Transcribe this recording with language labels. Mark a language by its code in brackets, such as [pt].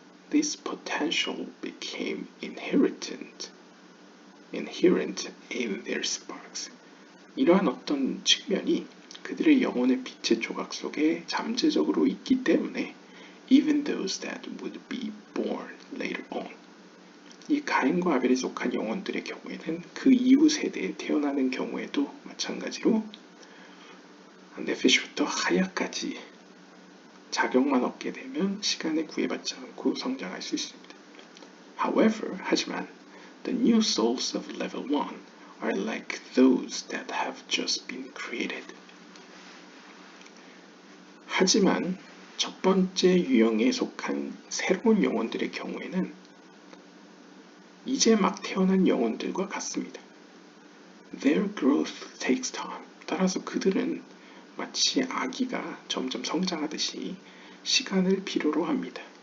[en] This potential became inherent in their sparks. [ko] 이러한 어떤 측면이 그들의 영혼의 빛의 조각 속에 잠재적으로 있기 때문에 [en] even those that would be born later on. [ko] 이 가인과 아벨에 속한 영혼들의 경우에는 그 이후 세대에 태어나는 경우에도 마찬가지로 네페시부터 하야까지 자격만 얻게 되면 시간에 구애받지 않고 성장할 수 있습니다. [en] However, [ko] 하지만 [en] the new souls of level 1 are like those that have just been created. [ko] 하지만 첫 번째 유형에 속한 새로운 영혼들의 경우에는 이제 막 태어난 영혼들과 같습니다. [en] Their growth takes time. [ko] 따라서 그들은 마치 아기가 점점 성장하듯이 시간을 필요로 합니다.